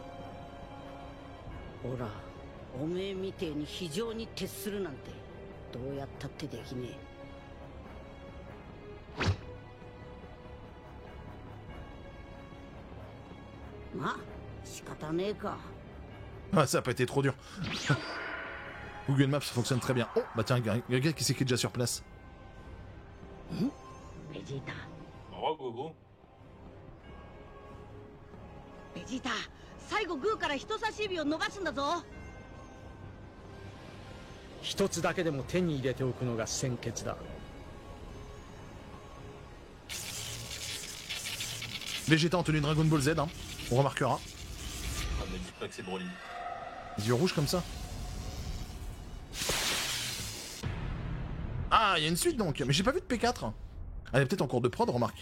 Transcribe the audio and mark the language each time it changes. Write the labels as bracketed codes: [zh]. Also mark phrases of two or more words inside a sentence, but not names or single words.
[ja] ほら、おめえみてえに非常に徹するなんてどうやったってできねえ。まあ仕方ねえか。 [fr] Ah, ça a pas été trop dur. Google Maps, ça fonctionne très bien. Oh, bah tiens, il y a un gars qui s'écrit déjà sur place. [ja] ベジータ。 [fr] Oh, Gogo. [ja] ベジータ、最後グーから人差し指を伸ばすんだぞ。一つだけでも手に入れておくのが先決だ。 [fr] Vegeta en tenue Dragon Ball Z, hein. On remarquera. Ah, mais dites pas que c'est Broly. Les yeux rouges comme ça. Ah, il y a une suite donc. Mais j'ai pas vu de P4. Elle est peut-être en cours de prod, remarque.